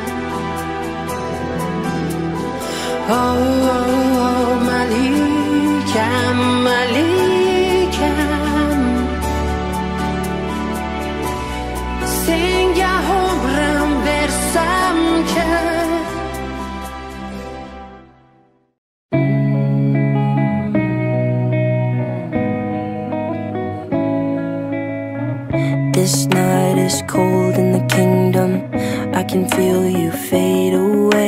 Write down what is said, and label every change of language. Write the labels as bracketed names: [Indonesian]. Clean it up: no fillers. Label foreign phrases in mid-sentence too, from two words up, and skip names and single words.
[Uzbek] Oh, oh, oh, malikam, malikam, senga umrim bersam kam. [English] This night is cold in the kingdom. I can feel you fade away.